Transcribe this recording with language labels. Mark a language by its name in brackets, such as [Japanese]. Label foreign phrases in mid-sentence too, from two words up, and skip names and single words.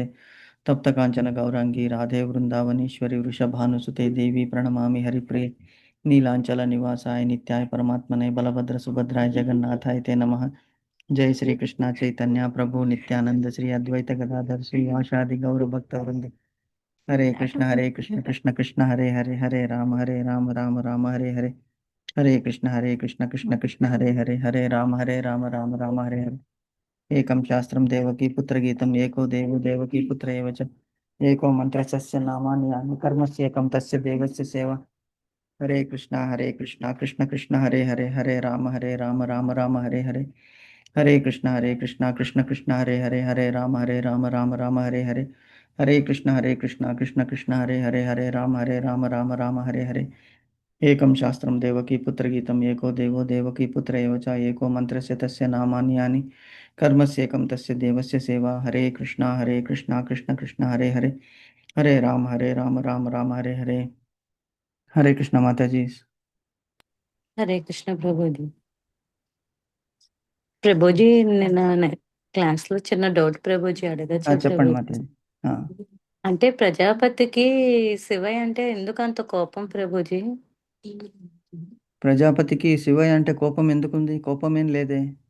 [Sanskrit] तप्त कांचन गौरांगी राधे वृंदावनेश्वरी वृषभानुसुते देवी प्रणमामि हरिप्रिये। नीलांचल निवासाय नित्याय परमात्मने बलभद्र सुभद्राय जगन्नाथाय ते नमः। जय श्री कृष्ण चैतन्य प्रभु नित्यानंद श्री अद्वैत गदाधर श्रीवासादि गौर भक्त वृंद। हरे कृष्ण कृष्ण कृष्ण हरे हरे हरे राम राम राम हरे हरे। हरे कृष्ण कृष्ण कृष्ण हरे राम राम राम हरे हरे। एकं शास्त्रं देवकी पुत्रगीतम् एको देवो देवकी पुत्र एव च। एको मन्त्रस्य नामानि यानि कर्मस्य एकं तस्य देवस्य सेवा। हरे कृष्णा कृष्ण कृष्ण हरे राम राम राम हरे हरे। हरे कृष्णा कृष्ण कृष्ण हरे राम राम हरे हरे। हरे कृष्णा कृष्ण कृष्ण हरे राम राम हरे हरे। एकं शास्त्रं देवकी पुत्रगीतम् एको देवो देवकी पुत्र एव च। एको मन्त्रस्य तस्य नामानि यानि कर्मस्येकं तस्य देवस्य सेवा। हरे कृष्णा कृष्ण कृष्ण हरे राम राम हरे हरे। [Hindi] हरे कृष्ण माता जी। [Telugu] హరే కృష్ణ ప్రభుజీ. ప్రభుజీ నిన్న క్లాస్ లో చిన్న డౌట్ ప్రభుజీ అడగచ్చా చెప్పండి ప్రభుజీ? మాతాజీ. అంటే ప్రజాపతికి శివయ్య అంటే ఎందుకు అంత కోపం ప్రభుజీ? ప్రజాపతికి శివయ్య అంటే కోపం ఎందుకుంది? కోపం ఏం లేదే.